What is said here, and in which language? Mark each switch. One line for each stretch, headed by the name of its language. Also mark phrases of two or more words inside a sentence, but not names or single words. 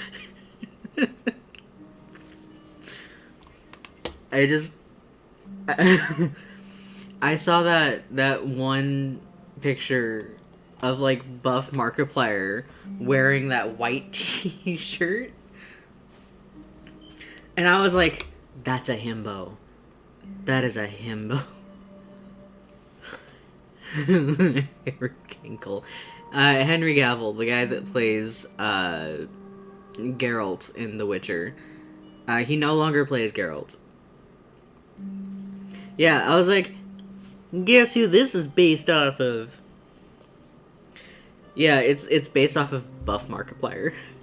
English: I saw that one picture of like Buff Markiplier wearing that white t-shirt, and I was like, that's a himbo. That is a himbo. Henry Kinkle. Henry Cavill, the guy that plays Geralt in The Witcher. He no longer plays Geralt. Yeah, I was like, guess who this is based off of? Yeah, it's based off of Buff Markiplier.